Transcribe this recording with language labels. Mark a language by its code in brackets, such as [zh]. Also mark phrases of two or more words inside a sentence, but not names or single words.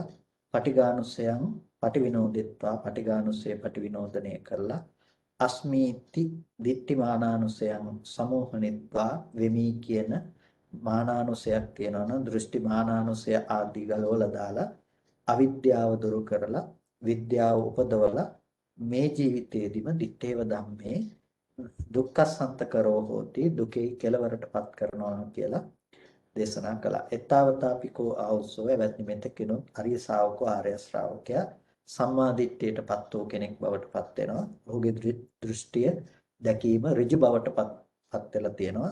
[pi] පටිඝානුසයන් පටිවිනෝදෙත්වා [si] පටිඝානුසය පටිවිනෝදනය කරලා [pi] අස්මීති දිට්ඨි මානානුසයන් සමෝහනෙත්වා [si] වෙමි කියන මානානුසයක් තියෙනවා නම් දෘෂ්ටි මානානුසය ආදී ගලවලා දාලා අවිද්‍යාව දුරු කරලා විද්‍යාව උපදවලා මේ ජීවිතයේදීම [pi] දිත්තේව ධම්මේ දුක්ඛසන්තකරෝ හෝති [si] දුකේ කෙලවරටපත් කරනවා කියලා දේශනා කළා. [pi] එතාවතාපිකෝ ආවසෝ [si] එවැනි මෙතකිනුත් [pi] අරිය ශාවකෝ [si] ආර්ය ශ්‍රාවකයා සම්මා දිට්ඨියටපත් වූ කෙනෙක් බවට පත් වෙනවා. ඔහුගේ දෘෂ්ටිය දැකීම ඍජු බවටපත් වෙලා තියෙනවා.